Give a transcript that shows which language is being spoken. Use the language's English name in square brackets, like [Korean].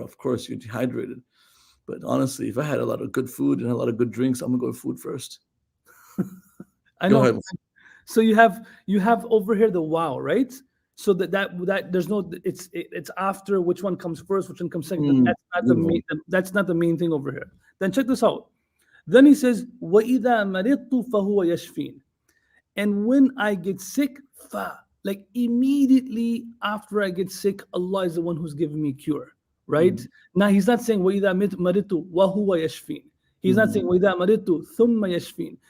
[English] Of course, you're dehydrated. But honestly, if I had a lot of good food and a lot of good drinks, I'm going to go with food first. I know. So you have over here the wow, right? So that there's no, it's after which one comes first, which one comes second. Mm, beautiful. That's not the main thing over here. Then check this out. Then he says, [Arabic] وَإِذَا مَرِضْتُ فَهُوَ يَشْفِينِ. [English] And when I get sick, like immediately after I get sick, Allah is the one who's giving me cure, right? Now he's not saying [Arabic] وَإِذَا مَرِضْتُ وَهُوَ يَشْفِينِ. [English] He's not saying [Arabic] وَإِذَا مَرِضْتُ ثُمَّ يَشْفِينِ.